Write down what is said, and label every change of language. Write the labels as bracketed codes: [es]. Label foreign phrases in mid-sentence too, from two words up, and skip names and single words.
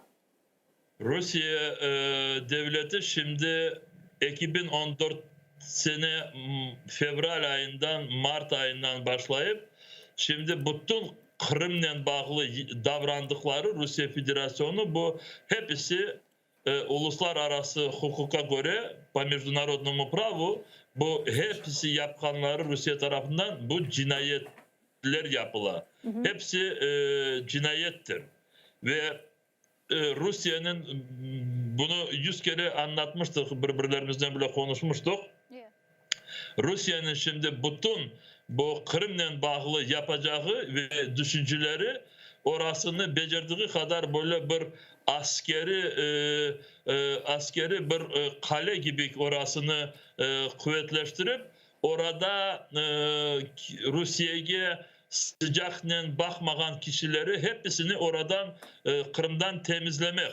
[crh] Rusya devleti şimdi 2014 sene fevral ayından Mart ayından başlayıp şimdi bütün Kırım'la bağlı davrandıkları Rusya Federasyonu bu hepsi uluslararası hukuka göre [ru] по международному праву [crh] bu hepsi yapkanları Rusya tarafından bu cinayetler yapıla. Hepsi cinayettir. Ve Rusya'nın bunu 100 kere anlatmıştık, birbirlerimizden bile konuşmuştuk. Rusya'nın şimdi bütün bu Kırım'la bağlı yapacağı ve düşünceleri orasını becerdiği kadar böyle bir askeri bir kale gibi orasını kuvvetleştirip orada Rusya'ya sıcakla bakmayan kişileri hepsini oradan Kırım'dan temizlemek.